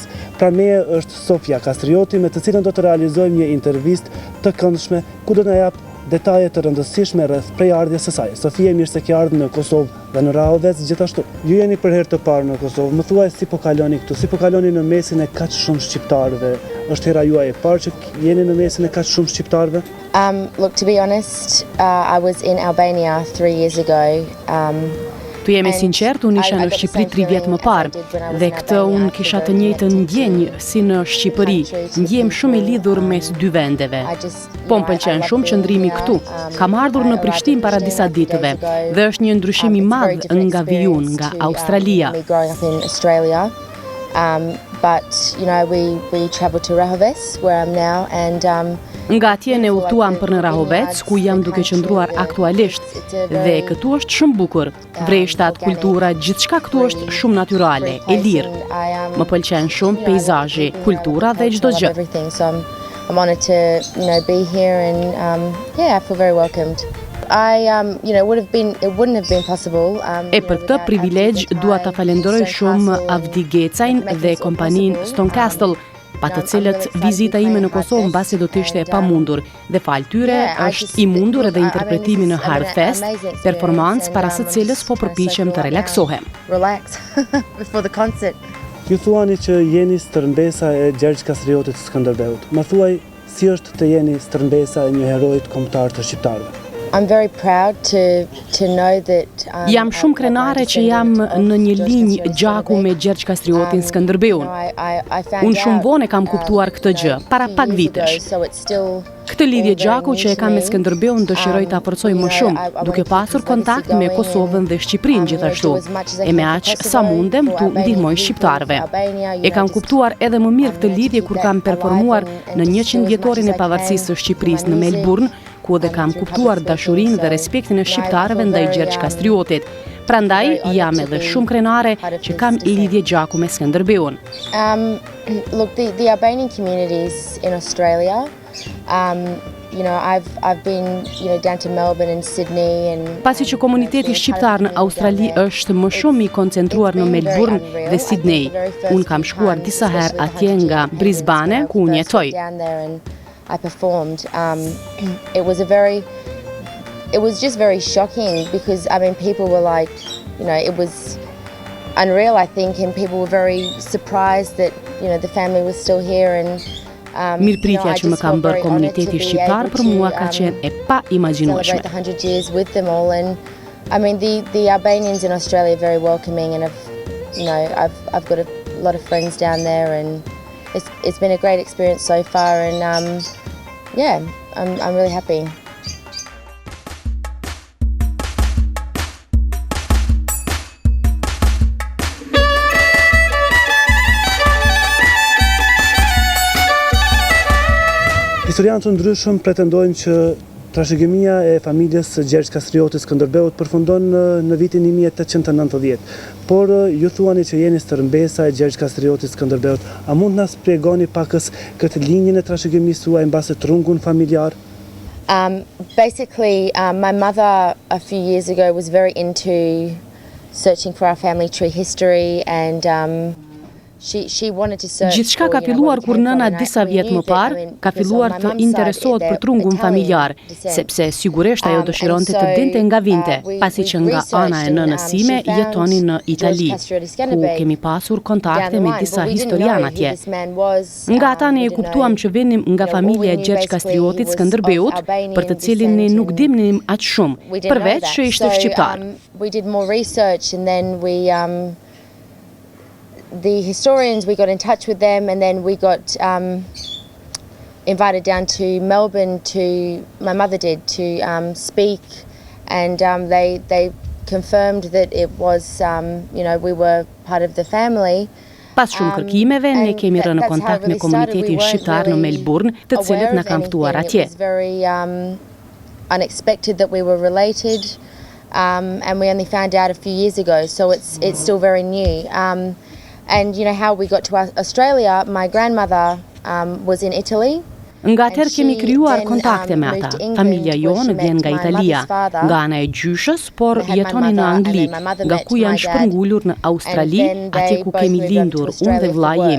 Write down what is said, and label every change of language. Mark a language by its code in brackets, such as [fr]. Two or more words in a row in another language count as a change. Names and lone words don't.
[sq] Pra meje është Sophie Castrioti, me të cilën do të realizojmë një intervistë të këndshme ku do të na jap detaje të rëndësishme rreth prejardhjes së saj. Sofie, mirë se ke ardhur në Kosovë dhe në Rahovec gjithashtu. Ju jeni për herë të parë në Kosovë. Më thuaj si po kaloni këtu, si po kaloni në mesin e kaq shumë shqiptarëve? Është hera juaj e parë që jeni në mesin e kaq shumë shqiptarëve? [en] Look, to be honest, I was in Albania 3 years ago. [sq] Të jemi sinqert, unë isha në Shqipëri 3 vjetë më parë, dhe këtë unë kisha të njëjtën ndjenjë si në Shqipëri, ndjem shumë i lidhur mes dy vendeve. Po më pëlqen shumë qëndrimi këtu. Kam ardhur në Prishtinë para disa ditëve, dhe është një ndryshim i madh nga vijun, nga Australia. [en] But, you know, we traveled to Rahovec, where I'm now, and [sq] nga atje ne udhëtuam për në Rahovec, ku jam duke qëndruar aktualisht, dhe këtu është shumë bukur. Vreshtat, kultura, gjithçka këtu është shumë natyrale, e lirë. Më pëlqen shumë peizazhi, kultura dhe çdo gjë. [en] I'm honored to, you know, be here, and yeah, I feel very welcomed. It wouldn't have been possible. [sq] E për këtë privilegj dua ta falenderoj shumë Avdi Gecajn dhe kompaninë Stone Castle, pa të cilët vizita ime në Kosovë mbasi do të ishte e pamundur, dhe fal tyre është i mundur edhe interpretimi në Hartfest, performancë para së cilës po përpiqem të relaksohem. [en] Relax before the concert. [sq] Ju thuani që jeni Stermbesa e Gjergj Castriotit të Skenderbeut. Më thuaj si është të jeni Stermbesa e një herojit kombëtar të shqiptarëve? [en] I'm very proud to know that [sq] Jam shumë krenare që jam në një linjë gjaku me Gjergj Castriotin Skenderbeun. Unë shumë vonë kam kuptuar këtë gjë, para pak vitesh. Këtë lidhje gjaku që e kam me Skenderbeun dëshiroj ta forcoj më shumë, duke pasur kontakt me Kosovën dhe Shqipërinë gjithashtu, e me aq sa mundem tu ndihmoj shqiptarëve. E kam kuptuar edhe më mirë këtë lidhje kur kam performuar në 100 vjetorin e pavarësisë së Shqipërisë në Melbourne, ku edhe kam kuptuar dashurinë dhe respektin e shqiptarëve ndaj Gjergj Castriotit. Prandaj jam edhe shumë krenare që kam lidhje gjaku me Skenderbeun. [en] Look, the Albanian communities in Australia, you know, I've been, you know, down to Melbourne and Sydney and [sq] pasi që komuniteti shqiptar në Australi është më shumë i koncentruar në Melbourne dhe Sydney. Unë kam shkuar disa herë atje nga Brisbane, ku unë jetoj. [en] I performed. It was just very shocking because, I mean, people were like, you know, it was unreal, I think, and people were very surprised that, you know, the family was still here, and [sq] mirëpritja që më kam bërë komuniteti shqiptar për mua ka qenë e pa imagjinueshme. [en] 100 years with them all, and I mean the Albanians in Australia are very welcoming, and I've got a lot of friends down there, and it's been a great experience so far, and yeah, I'm really happy. [sq] Historianë të ndryshëm pretendojnë që trashëgimia e familjes së Gjergj Castriotit Skenderbeut përfundon në vitin 1890. Por ju thuani që jeni Stermbesa e Gjergj Castriotit Skenderbeut. A mund na shpjegoni pakës këtë linjën e trashëgimisë suaj mbase trungun familjar? [en] Basically, my mother a few years ago was very into searching for our family tree history and she wanted to search. [sq] Gjithçka ka filluar kur nëna disa vjet më parë ka filluar të interesohet për trungun familjar, sepse sigurisht ajo dëshironte të dinte nga vinte, pasi që nga ana e nënës sime jetoni në Itali, ku kemi pasur kontakte me disa historian atje. Nga ata ne e kuptuam që vinim nga familja e Gjergj Castriotit Skenderbeut, për të cilin ne nuk dimnim aq shumë, përveç që ishte shqiptar. [en] We did more research and then the historians, we got in touch with them and then we got invited down to Melbourne my mother did, to speak and they confirmed that it was, we were part of the family. [sq] Pas shumë kërkimeve, ne kemi rënë në kontakt me komunitetin shqiptar në Melbourne, të cilët na kanë ftuar atje. [en] It was very unexpected that we were related and we only found out a few years ago, so it's still very new. And how we got to Australia, my grandmother was in Italy. [sq] Nga atëherë kemi krijuar kontakte me ata. Familja jonë vjen nga Italia, nga ana e gjyshës, por jetoni në Angli, nga ku janë shpërngulur në Australi, atje ku kemi lindur unë dhe vllai im.